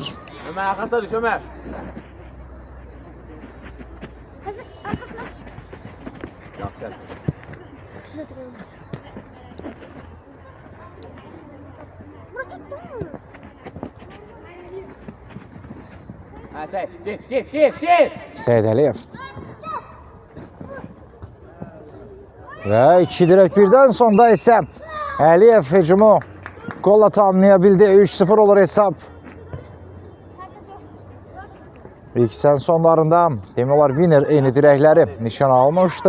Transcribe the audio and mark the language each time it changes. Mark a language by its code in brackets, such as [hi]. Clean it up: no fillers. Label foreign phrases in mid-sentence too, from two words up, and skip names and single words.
[tr] Ömer arkasına düş Ömer. Yaxşı. Ha sen, çek. [az] Səid Əliyev. Və iki dirək birdən sonda isə Əliyev hücumu qolla tamamlaya bildi. 3-0 olur hesab. İlk hissənin sonlarında demək olar Winner eyni dirəkləri nişan almışdı.